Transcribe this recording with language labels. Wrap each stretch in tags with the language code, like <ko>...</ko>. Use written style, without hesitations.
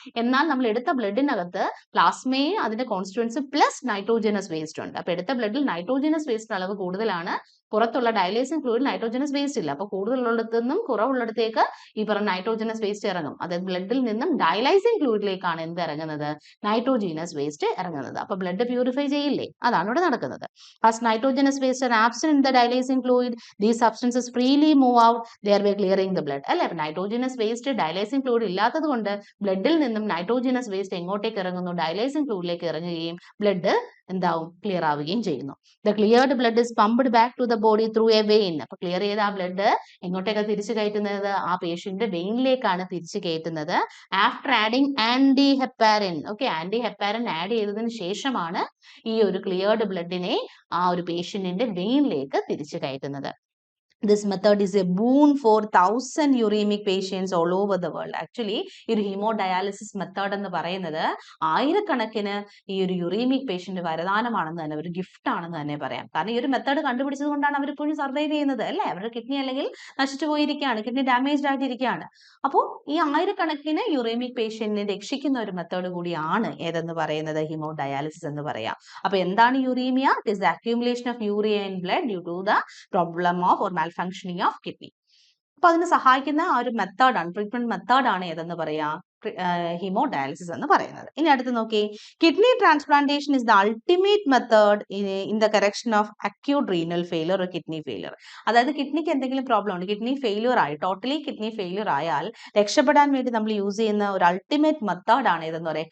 <ml>എന്നാൽ നമ്മൾ എടുത്ത ബ്ലഡിനകത്ത് പ്ലാസ്മയും അതിന്റെ കോൺസ്റ്റിറ്റ്യൂൻസ് പ്ലസ് നൈട്രോജനസ് വേസ്റ്റ് ഉണ്ട്. അപ്പൊ എടുത്ത ബ്ലഡിൽ നൈട്രോജനസ് വേസ്റ്റ് അളവ് കൂടുതലാണ്, പുറത്തുള്ള ഡയലൈസിങ് ഫ്ലൂയിഡ് നൈട്രോജനസ് വേസ്റ്റ് ഇല്ല. അപ്പോൾ കൂടുതലുള്ളിടത്തു നിന്നും കുറവുള്ളിടത്തേക്ക് ഈ പറഞ്ഞ നൈട്രോജനസ് വേസ്റ്റ് ഇറങ്ങും. അതായത് ബ്ലഡിൽ നിന്നും ഡയലൈസിങ് ഫ്ലൂയിഡിലേക്കാണ് എന്ത് ഇറങ്ങുന്നത്? നൈട്രോജനസ് വേസ്റ്റ് ഇറങ്ങുന്നത്. അപ്പോൾ ബ്ലഡ് പ്യൂരിഫൈ ചെയ്യില്ലേ? അതാണ് ഇവിടെ നടക്കുന്നത്.</ml> <en>As nitrogenous waste are absent in the dialysing fluid, these substances freely move out, thereby clearing the blood.</en> <ml>അല്ലെ, നൈട്രോജനസ് വേസ്റ്റ് ഡയലൈസിങ് ഫ്ലൂയിഡ് ഇല്ലാത്തത് കൊണ്ട് ബ്ലഡിൽ നിന്നും നൈട്രോജനസ് വേസ്റ്റ് എങ്ങോട്ടേക്ക് ഇറങ്ങുന്നു? ഡയലൈസിങ് ഫ്ലൂയിഡിലേക്ക് ഇറങ്ങുകയും ബ്ലഡ് എന്താവും? ക്ലിയർ ആവുകയും ചെയ്യുന്നു.</ml> <en>The cleared blood is pumped back to the body through a vein.</en> <ml>അപ്പൊ ക്ലിയർ ചെയ്ത ആ ബ്ലഡ് എങ്ങോട്ടേക്കാണ് തിരിച്ചു കയറ്റുന്നത്? ആ പേഷ്യന്റിന്റെ വെയിനിലേക്കാണ് തിരിച്ചു കയറ്റുന്നത്.</ml> <en>After adding anti heparin.</en> <ml>Okay, anti heparin add ചെയ്തതിന് ശേഷമാണ് ഈ ഒരു ക്ലിയർഡ് ബ്ലഡിനെ ആ ഒരു പേഷ്യന്റിന്റെ വെയിനിലേക്ക് തിരിച്ചു കയറ്റുന്നത്.</ml> <en>This method is a boon for 1,000 uremic patients all over the world.</en> <ml>Actually, ഈ ഒരു ഹീമോഡയാലിസിസ് മെത്തേഡ് എന്ന് പറയുന്നത് ആയിരക്കണക്കിന് ഈ ഒരു യുറീമിക് പേഷ്യന്റ് വരദാനമാണെന്ന് തന്നെ, ഒരു ഗിഫ്റ്റ് ആണെന്ന് തന്നെ പറയാം. കാരണം ഈ ഒരു മെത്തേഡ് കണ്ടുപിടിച്ചത് കൊണ്ടാണ് അവർ ഇപ്പോഴും സർവൈവ് ചെയ്യുന്നത്, അല്ലേ? അവരുടെ കിഡ്നി അല്ലെങ്കിൽ നശിച്ചു പോയിരിക്കുകയാണ്, കിഡ്നി ഡാമേജ്ഡ് ആയിട്ടിരിക്കുകയാണ്. അപ്പോൾ ഈ ആയിരക്കണക്കിന് യുറീമിക് പേഷ്യന്റിനെ രക്ഷിക്കുന്ന ഒരു മെത്തേഡ് കൂടിയാണ് ഏതെന്ന് പറയുന്നത്? ഹീമോഡയാലിസിസ് എന്ന് പറയാം. അപ്പൊ എന്താണ് uraemia?</ml> <en>It is the accumulation of urea in blood due to the problem of or malfunctioning of kidney.</en> <ml>അപ്പൊ അതിന് സഹായിക്കുന്ന ആ ഒരു മെത്തേഡാണ്, ട്രീറ്റ്മെന്റ് മെത്തേഡാണ് ഏതെന്ന് പറയാ? ഹീമോഡയാലിസിസ് എന്ന് പറയുന്നത്. ഇനി അടുത്ത് നോക്കി,</ml> <en>Kidney transplantation is the ultimate method in the correction of acute renal failure or kidney failure.</en> <ml>അതായത് കിഡ്നിക്ക് എന്തെങ്കിലും പ്രോബ്ലം ഉണ്ട്, കിഡ്നി ഫെയിലിയർ ആയി, ടോട്ടലി കിഡ്നി ഫെയിലിയർ ആയാൽ രക്ഷപ്പെടാൻ വേണ്ടി നമ്മൾ യൂസ് ചെയ്യുന്ന ഒരു അൾട്ടിമേറ്റ് മെത്തേഡ് ആണ് ഏതെന്ന് പറയാം?</ml>